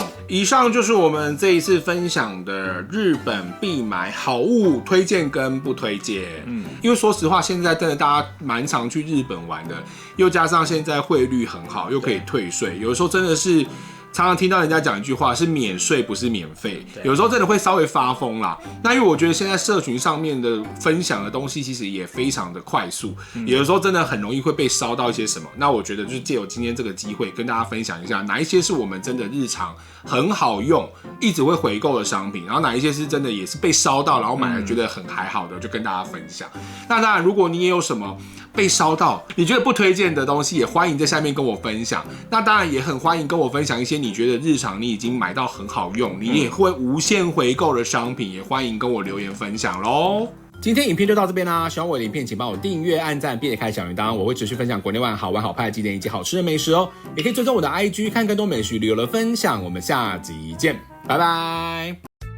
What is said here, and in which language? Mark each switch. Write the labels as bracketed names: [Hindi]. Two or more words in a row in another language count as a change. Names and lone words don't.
[Chinese] 以上就是我們這一次分享的日本必買好物推薦跟不推薦。因為說實話，現在真的大家蠻常去日本玩的，又加上現在匯率很好，又可以退稅，有的時候真的是。常常聽到人家講一句話是免稅不是免費，有時候真的會稍微發瘋啦。那因為我覺得現在社群上面的分享的東西其實也非常的快速，有的時候真的很容易會被燒到一些什麼。那我覺得就是借由今天這個機會跟大家分享一下，哪一些是我們真的日常很好用，一直會回購的商品，然後哪一些是真的也是被燒到，然後買了覺得很還好的，就跟大家分享。那當然，如果你也有什麼被燒到你覺得不推薦的東西，也歡迎在下面跟我分享。那當然也很歡迎跟我分享一些你覺得日常你已經買到很好用，你也會無限回購的商品，也歡迎跟我留言分享咯。今天影片就到這邊啦，喜歡我的影片請幫我訂閱、按讚並且開小鈴鐺，我會持續分享國內外好玩好拍的景點以及好吃的美食哦。也可以追蹤我的 IG 看更多美食旅遊的分享，我們下集見，拜拜。